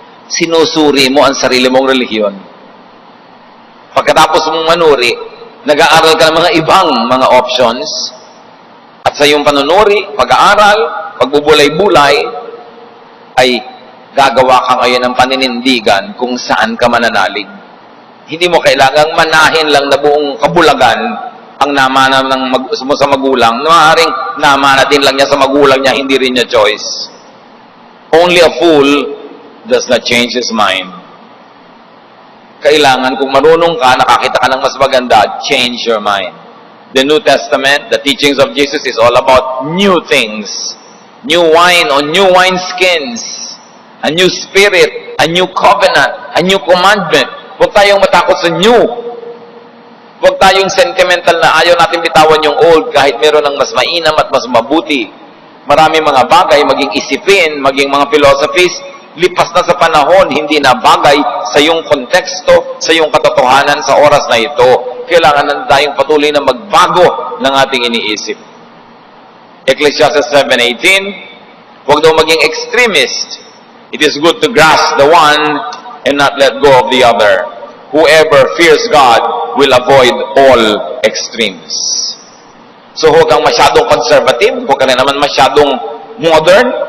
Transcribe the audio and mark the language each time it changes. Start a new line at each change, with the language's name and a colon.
Filipino: sinusuri mo ang sarili mong relihiyon. Pagkatapos mong manuri, nag-aaral ka ng mga ibang mga options, at sa iyong panunuri, pag-aaral, pagbubulay-bulay, ay gagawa ka ngayon ng paninindigan kung saan ka mananalig. Hindi mo kailangang manahin lang na buong kabulagan ang namana mo sa magulang. Maaaring namana din lang niya sa magulang niya, hindi rin niya choice.
English: Only a fool does not change his mind.
Filipino: Kailangan, kung marunong ka, nakakita ka ng mas maganda,
English: change your mind. The New Testament, the teachings of Jesus is all about new things. New wine on new wineskins. A new spirit, a new covenant, a new commandment.
Filipino: Huwag tayong matakot sa new. Huwag tayong sentimental na ayaw natin bitawan yung old kahit meron ng mas mainam at mas mabuti. Maraming mga bagay, maging isipin, maging mga philosophies, lipas na sa panahon, hindi na bagay sa iyong konteksto, sa iyong katotohanan sa oras na ito. Kailangan na tayong patuloy na magbago ng ating iniisip. Ecclesiastes 7:18, huwag daw maging extremist.
English: It is good to grasp the one and not let go of the other. Whoever fears God will avoid all extremes.
Filipino: So huwag kang masyadong conservative, huwag ka na naman masyadong modern.